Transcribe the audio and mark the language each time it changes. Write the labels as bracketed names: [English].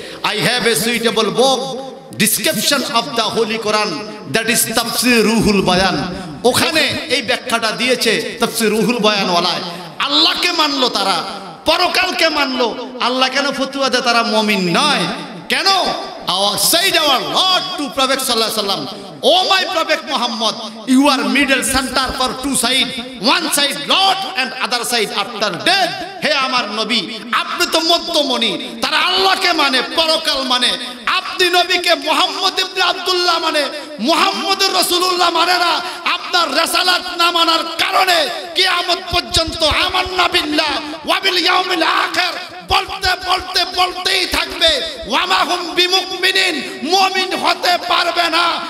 [English] I have a suitable book description of the holy Quran, that is Tafsir Ruhul Bayan. [Bangla] ওখানে এই ব্যাখ্যাটা দিয়েছে তাফসীর রুহুল বায়ান ওয়ালায়। আল্লাহকে মানলো তারা, পরকালকে মানলো, আল্লাহ কেন ফতোয়া দেয় তারা মুমিন নয়? কেন? [English] said our Lord to Prophet sallallahu alaihi wasallam, O my Prophet Muhammad, you are middle center for two sides, one side Lord and other side after death. [Bangla] হে আমার নবী, আপনি তো মধ্যমণি। তারা আল্লাহকে মানে, পরকাল মানে, আপনি নবীকে মুহাম্মদ ইবনে আব্দুল্লাহ মানে, মুহাম্মদুর রাসূলুল্লাহ মানে না। আপনার রিসালাত না মানার কারণে কিয়ামত পর্যন্ত [Arabic] আমান্না বিল্লাহ ওয়া বিল ইয়াউমিল আখির [Bangla] বলতে বলতে বলতেই থাকবে, [Arabic] ওয়া মা হুম বিমুমিনিন, [Bangla] মুমিন হতে পারবে না।